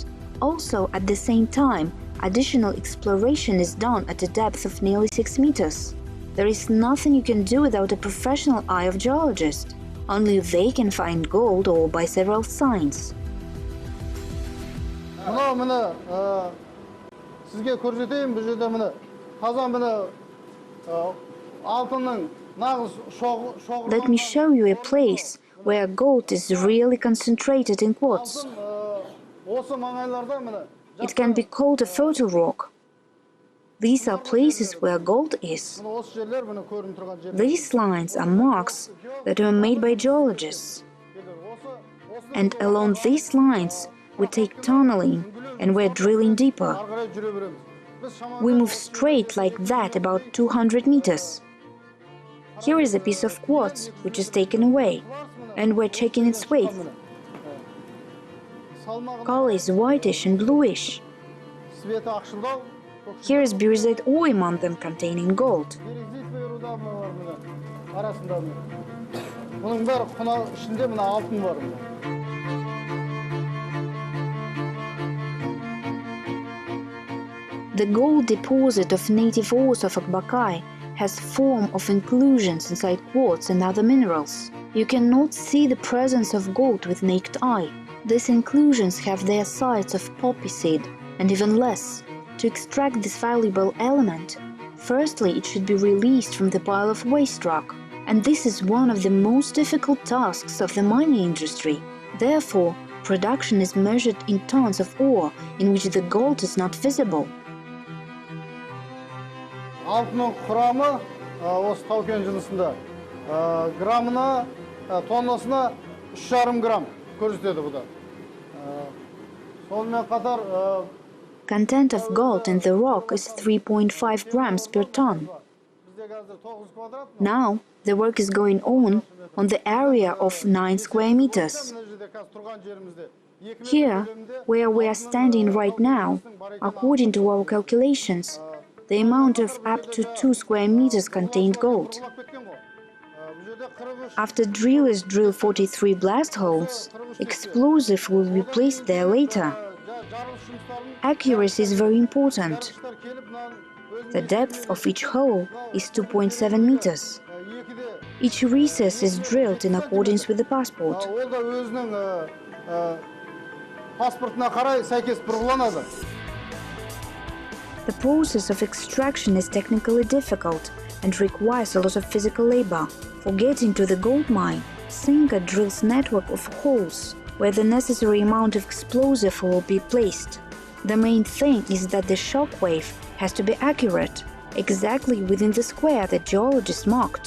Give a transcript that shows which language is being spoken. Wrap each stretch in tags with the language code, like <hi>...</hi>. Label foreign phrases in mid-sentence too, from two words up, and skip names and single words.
<en>Also, at the same time, additional exploration is done at a depth of nearly 6 meters. There is nothing you can do without a professional eye of geologist. Only they can find gold ore by several signs.</en> <kk>Sizge көрсетейін, бұл жерде міне қазан міне алтынның нағыз шоғы.</kk> <en>Let me show you a place where gold is really concentrated in quartz.</en> <kk>Осы маңайларда міне</kk> <en>It can be called a fertile rock. These are places where gold is.</en> <kk>осы жерлер міне көрініп тұрған жер.</kk> <en>These lines are marks that were made by geologists. And along these lines, we take tunneling and we're drilling deeper.</en> <kk>Ары қарай жүре береміз. Біз шамамен</kk> <en>We move straight like that about 200 meters. Here is a piece of quartz which is taken away, and we're checking its weight.</en> <kk>салмағын</kk> <en>Color is whitish and bluish.</en> <kk>светі ақшылдау,</kk> <en>Here is biruzite ore among them containing gold.</en> <kk>березит руда бар міне арасында міне. Бұның бәрі құна ішінде міне алтын бар міне.</kk> <en>The gold deposit of native ores of Akbakai has form of inclusions inside quartz and other minerals. You cannot see the presence of gold with naked eye. These inclusions have their size of poppy seed, and even less. To extract this valuable element, firstly it should be released from the pile of waste rock, and this is one of the most difficult tasks of the mining industry. Therefore, production is measured in tons of ore in which the gold is not visible.</en> <kk>Алтынның құрамы осы тау-кен жынысында граммына, тоннасына 3,5 грамм көрсетеді бұда. Сонымен қатар</kk> <en>Content of gold in the rock is 3.5 grams per ton.</en> <kk>бізде қазір 9 квадрат.</kk> <en>Now, the work is going on the area of 9 square meters.</en> <kk>Мына жерде қазір тұрған жерімізде 2 метр</kk> <en>Here,</en> <kk>көлемінде</kk> <en>where we are standing right now, according to our calculations, the amount of up to 2 square meters contained gold.</en> <kk>құлап кеткен ғой. Бұл жерде 43</kk> <en>After drillers drill 43 blast holes, explosive will be placed there later.</en> <kk>жарылыс жұмыстарын</kk> <en>Accuracy is very important.</en> <kk>келіп мынаны</kk> <en>The depth of each hole is 2.7 meters.</en> <kk>екіде</kk> <en>Each recess is drilled in accordance with the passport.</en> <kk>ол да өзінің паспортына қарай сәйкес бұрғыланады.</kk> <en>The process of extraction is technically difficult and requires a lot of physical labor. For getting to the gold mine, sinker drills network of holes where the necessary amount of explosive will be placed. The main thing is that the shock wave has to be accurate, exactly within the square that geologists marked.</en>